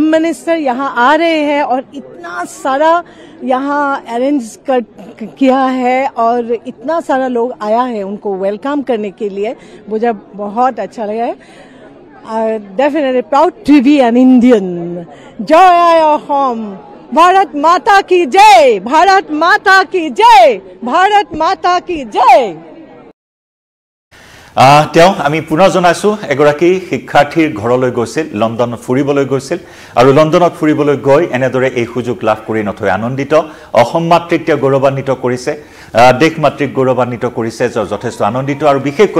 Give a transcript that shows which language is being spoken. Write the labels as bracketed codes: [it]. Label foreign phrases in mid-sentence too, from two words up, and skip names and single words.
[hi] मिनिस्टर यहाँ आ रहे हैं और इतना सारा यहाँ अरेंज किया है और इतना सारा लोग आया है उनको वेलकम करने के लिए मुझे बहुत अच्छा लगा है [en] definitely proud to be an Indian [hi] जय अहोम भारत माता की जय भारत माता की जय भारत माता की जय [as] তেওঁ আমি পুনৰ জনাইছো এগৰাকী শিক্ষাৰ্থীৰ ঘৰলৈ গৈছিল লণ্ডনত ফুৰিবলৈ গৈছিল আৰু লণ্ডনত ফুৰিবলৈ গৈ এনেদৰে এই সুযোগ লাভ কৰি নথৈ আনন্দিত অসম মাতৃক তেওঁ গৌৰৱান্বিত কৰিছে দেশ মাতৃক গৌৰৱান্বিত কৰিছে যথেষ্ট আনন্দিত আৰু বিশেষকৈ